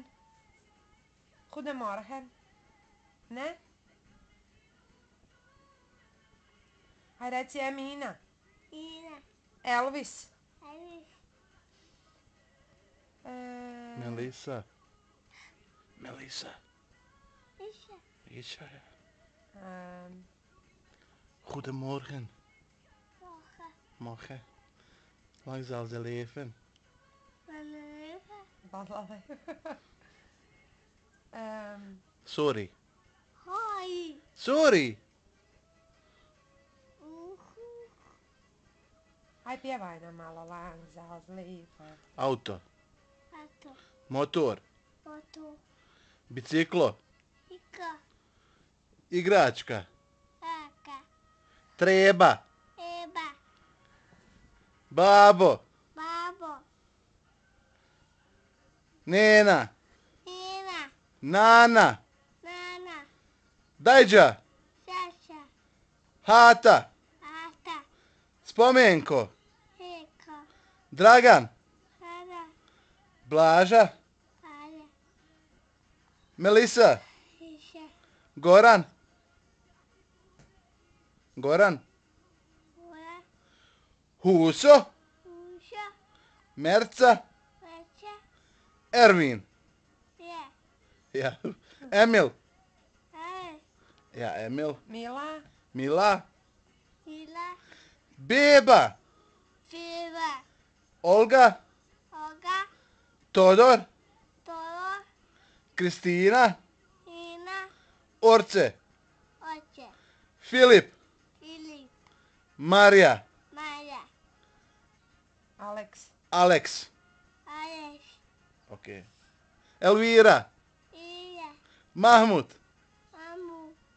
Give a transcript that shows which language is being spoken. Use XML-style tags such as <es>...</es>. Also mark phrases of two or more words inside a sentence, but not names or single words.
<nl>Goedemorgen.</nl> <bs>Ne? Ajde reci Emina. Ina. Elvis. Elvis. Melisa. Melisa. Isha. Isha, ja. ehm,</bs> <nl>Goedemorgen. Morgen. Morgen. Lang zal ze leven. Wanneer? Balale. Sorry. Hoi. Sorry. Uhu.</nl> <bs>Aj pjevaj nam malo lang za lijepo. Auto. Ato. Motor. Oto. Biciklo. Ika. Igračka. Aka. Treba. Eba. Babo. Babo. Nena. Ina. Nana. Nana. Dajđa. Sasha. Hata. Ata. Spomenko. Heka. Dragan. Hara. Blaža. Hara. Melisa. Isha. Goran. Goran. Ura. Huso. Usha. Merca. Veća. Ervin. Je. Ja. Emil. Hara. Ja, Emil. Mila. Mila. Ila. Beba. Fiva. Olga. Oga. Todor. Toro. Kristina. Ina. Orce. Oče. Filip. Filip. Marija. Maja. Alex. Alex. Aleš. Ok. Elvira. Ija. Mahmut. Amu.</bs>